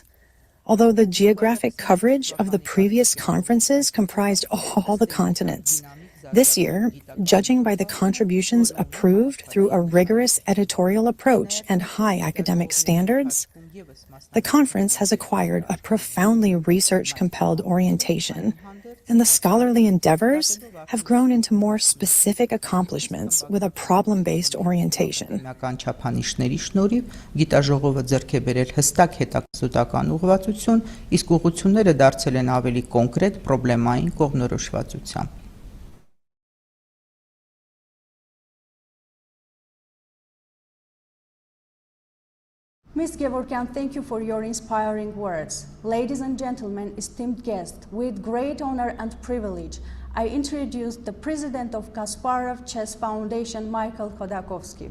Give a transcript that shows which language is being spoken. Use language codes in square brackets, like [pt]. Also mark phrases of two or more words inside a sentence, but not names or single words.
[en] Although the geographic coverage of the previous conferences comprised all the continents, this year, judging by the contributions approved through a rigorous editorial approach and high academic standards, the conference has acquired a profoundly research-compelled orientation, and the scholarly endeavors have grown into more specific accomplishments with a problem-based orientation. [hy] Չափանիշների շնորհիվ գիտաժողովը ձեռք է բերել հստակ հետազոտական ուղղվածություն, իսկ ուղղությունները դարձել են ավելի կոնկրետ պրոբլեմային կողմնորոշվածությամբ։ [en] Ms. GEVORGYAN, thank you for your inspiring words. Ladies and gentlemen, esteemed guests, with great honor and privilege, I introduce the president of Kasparov Chess Foundation, Michael KHODARKOVSKY.